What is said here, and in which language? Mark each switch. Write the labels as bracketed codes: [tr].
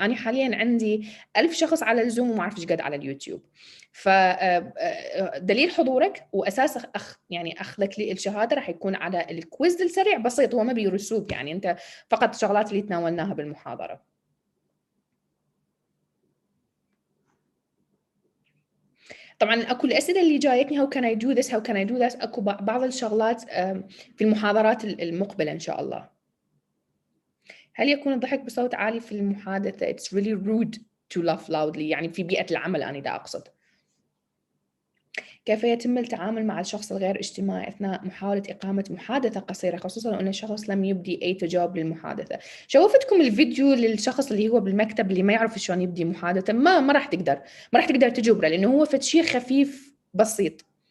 [ar] انا حاليا عندي 1000 شخص على الزوم وما اعرف ايش قد على اليوتيوب. فدليل حضورك واساس يعني اخذك للشهاده راح يكون على الكويز السريع بسيط، هو ما بيرسوب، يعني انت فقط شغلات اللي تناولناها بالمحاضره. طبعا اكو الاسئله اللي جايتني [en] how can I do this how can I do that. [ar] اكو بعض الشغلات في المحاضرات المقبله ان شاء الله. هل يكون الضحك بصوت عالي في المحادثه [en] it's really rude to laugh loudly، [ar] يعني في بيئه العمل انا دا اقصد. كيف يتم التعامل مع الشخص الغير اجتماعي أثناء محاولة إقامة محادثة قصيرة، خصوصاً أن الشخص لم يبدي أي تجاوب للمحادثة؟ شوفتكم الفيديو للشخص اللي هو بالمكتب اللي ما يعرف شلون يبدي محادثة، ما راح تقدر تجبره، لأنه هو فد شيء خفيف بسيط.